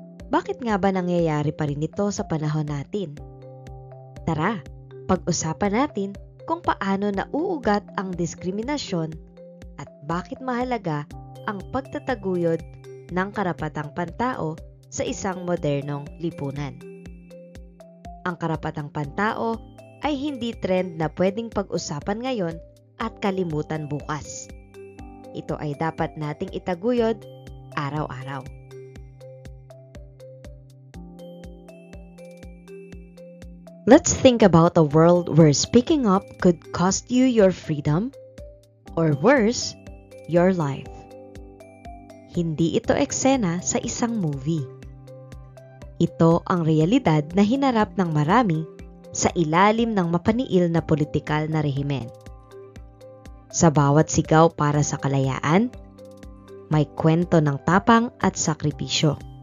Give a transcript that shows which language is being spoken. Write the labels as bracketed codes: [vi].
[tl] Bakit nga ba nangyayari pa rin ito sa panahon natin? Tara, pag-usapan natin kung paano nauugat ang diskriminasyon at bakit mahalaga ang pagtataguyod ng karapatang pantao sa isang modernong lipunan. Ang karapatang pantao ay hindi trend na pwedeng pag-usapan ngayon at kalimutan bukas. Ito ay dapat nating itaguyod araw-araw. [en] Let's think about a world where speaking up could cost you your freedom, or worse, your life. [tl] Hindi ito eksena sa isang movie. Ito ang realidad na hinarap ng marami sa ilalim ng mapaniil na politikal na rehimen. Sa bawat sigaw para sa kalayaan, may kwento ng tapang at sakripisyo.